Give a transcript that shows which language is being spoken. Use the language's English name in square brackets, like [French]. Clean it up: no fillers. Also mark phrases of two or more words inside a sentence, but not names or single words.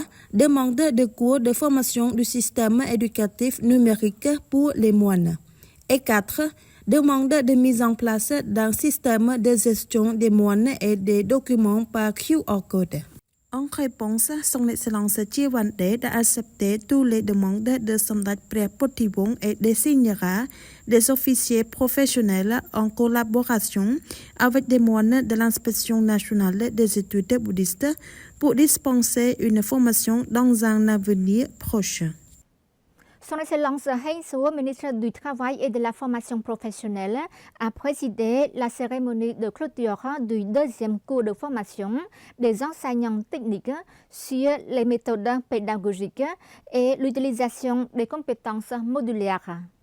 [French] Demande de cours de formation du système éducatif numérique pour les moines. Et 4. Demande de mise en place d'un système de gestion des moines et des documents par QR code. En réponse, son Excellence Chivandret a accepté toutes les demandes de Samdech ព្រះពុទ្ធិវង្ស et désignera des officiers professionnels en collaboration avec des moines de l'inspection nationale des études bouddhistes pour dispenser une formation dans un avenir proche. Son Excellence Heng Suo, ministre du Travail et de la Formation professionnelle, a présidé la cérémonie de clôture du deuxième cours de formation des enseignants techniques sur les méthodes pédagogiques et l'utilisation des compétences modulaires.